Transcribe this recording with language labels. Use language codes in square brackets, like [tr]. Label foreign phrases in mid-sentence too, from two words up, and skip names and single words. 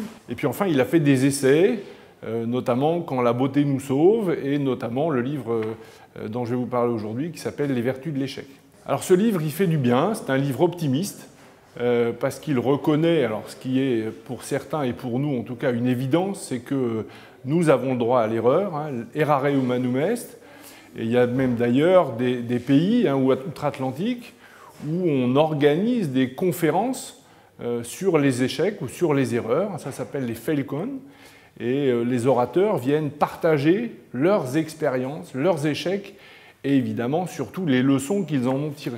[fr] Et puis enfin, il a fait des essais, notamment Quand la beauté nous sauve, et notamment le livre dont je vais vous parler aujourd'hui, qui s'appelle Les vertus de l'échec. Alors ce livre, il fait du bien, c'est un livre optimiste, parce qu'il reconnaît, alors ce qui est pour certains et pour nous en tout cas une évidence, c'est que nous avons le droit à l'erreur, hein, [la] errare humanum est. [fr] Et il y a même d'ailleurs des pays, hein, outre-Atlantique, où on organise des conférences sur les échecs ou sur les erreurs. Ça s'appelle les Failcon. Et les orateurs viennent partager leurs expériences, leurs échecs et évidemment surtout les leçons qu'ils en ont tirées.